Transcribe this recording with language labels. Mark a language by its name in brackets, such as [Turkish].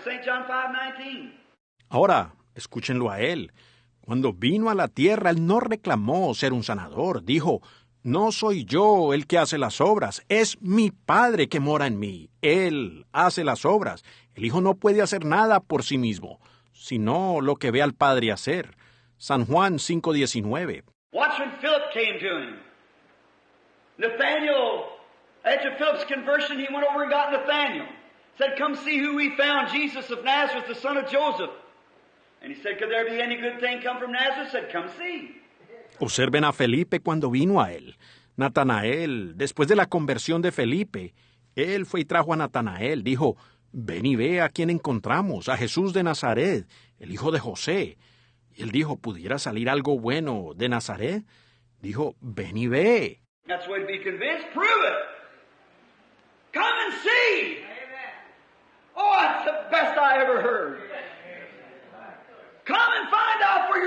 [English] St. John 5:19. [Spanish] Ahora, escúchenlo a Él. Cuando vino a la tierra, Él no reclamó ser un sanador. Dijo, no soy yo el que hace las obras, es mi Padre que mora en mí. Él hace las obras. El Hijo no puede hacer nada por sí mismo, sino lo que ve al Padre hacer. San Juan 5:19. [English] Watch when Philip came to him. Nathaniel, after Philip's conversion, he went over and got Nathaniel. Said, come see who we found, Jesus of Nazareth, the son of Joseph. And he said, could there be any good thing come from Nazareth? Said, come see. [Spanish] Observen a Felipe cuando vino a él. Natanael, después de la conversión de Felipe, él fue y trajo a Natanael. Dijo, ven y ve a quién encontramos, a Jesús de Nazaret, el hijo de José. Y él dijo, ¿pudiera salir algo bueno de Nazaret? Dijo, ven y ve. [English] That's the way to be convinced. Prove it. Come and see. Oh, that's the best I ever heard. Come and find out